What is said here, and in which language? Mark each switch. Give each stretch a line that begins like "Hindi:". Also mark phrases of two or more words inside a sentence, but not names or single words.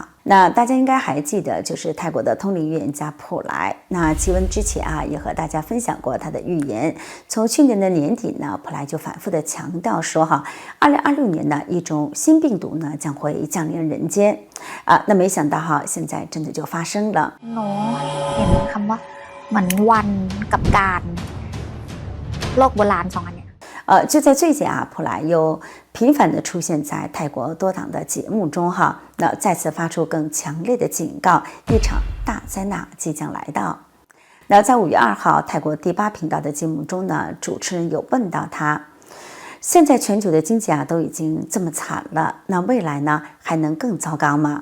Chinese: 那大家应该还记得，就是泰国的通灵预言家普莱。那奇文之前啊，也和大家分享过他的预言。从去年的年底呢，普莱就反复的强调说2026年呢，一种新病毒呢将会降临人间啊。那没想到现在真的就发生了。
Thai: เห็นคำว่าเหมือนวันกับการโลกโบราณ2อันเนี่ย
Chinese: 就在最近啊，普莱又频繁地出现在泰国多档的节目中那再次发出更强烈的警告，一场大灾难即将来到。那在5月2号，泰国第8频道的节目中呢，主持人有问到他，现在全球的经济啊都已经这么惨了，那未来呢还能更糟糕吗？